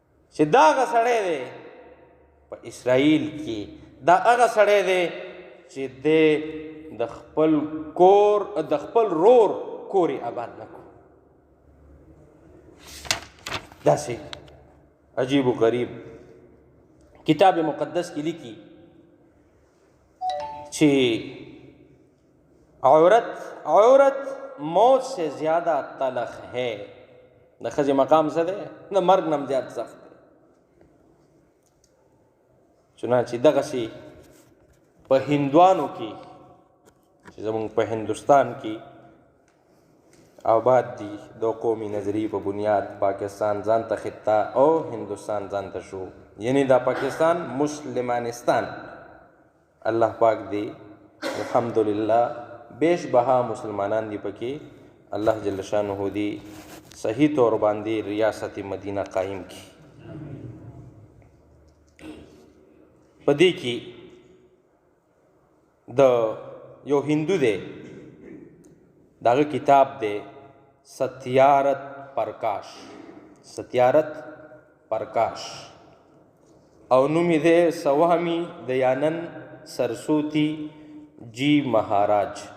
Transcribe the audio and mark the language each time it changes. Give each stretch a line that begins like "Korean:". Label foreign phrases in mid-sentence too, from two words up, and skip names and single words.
Pashto: چې دا هغه سړی دی په اسرائیل کې، دا هغه سړی دی چې دی د خپل کور د خپل رور کور یې آباد نه کړو. داسې عجیب و غریب کتاب مقدس کی لیکي چې
Urdu: عورت موت سے زیادہ تلخ ہے.
Pashto: د ښځې مقام څه دی؟ د مرګ نه هم زیات سخت دی. چنانچې دغسې په هندوانو کې چې زمونږ په هندوستان کې آباد دي، د قومي نظریې په بنیاد پاکستان ځان ته خطه او هندوستان ځان ته شو، یعنی دا پاکستان مسلمانستان. الله پاک دی الحمدلله بیش بها مسلمانان دی پکې. الله جل شانه دی صحیح طور باندې ریاست مدینہ قائم کی. په دې کې د یو هندو دی، داغه کتاب دی ستیارت پرکاش او نوم یې دی سوامی دیانند سرسوتی جی مہاراج.